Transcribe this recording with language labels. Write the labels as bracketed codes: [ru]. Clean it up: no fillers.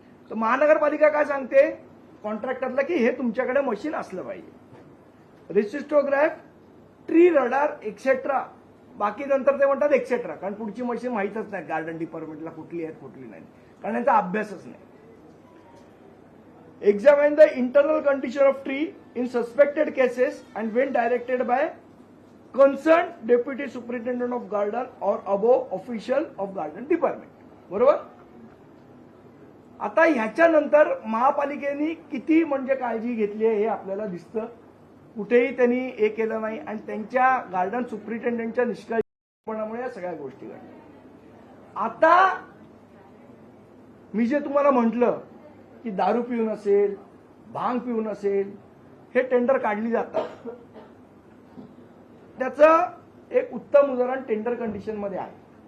[mr] तर महानगरपालिका काय सांगते कॉन्ट्रॅक्टरला की हे तुमच्याकडे मशीन असलं पाहिजे. रेसिस्टोग्राफ, ट्री रडार एक्सेट्रा, बाकी नंतर ते म्हणतात एक्सेट्रा, कारण पुढची मशीन माहितच नाही गार्डन डिपार्टमेंटला कुठली आहेत कुठली नाही, कारण यांचा अभ्यासच नाही. [en] Examine the internal condition of tree in suspected cases and when directed by concern deputy superintendent of garden और above official of garden department. [mr] बरोबर. आता ह्याच्यानंतर महापालिकेने किती म्हणजे काळजी घेतली आहे हे आपल्याला दिसतं. कुठेही त्यांनी हे केलं नाही आणि त्यांच्या गार्डन सुपरिटेंडेंटच्या निष्काळजीपणामुळे या सगळ्या गोष्टी घडल्या. आता मी जे तुम्हाला म्हटलं की दारू पिऊन असेल, भांग पिऊन असेल, हे टेंडर काढली जातात, त्याचं एक उत्तम उदाहरण टेंडर कंडिशन मध्ये आहे.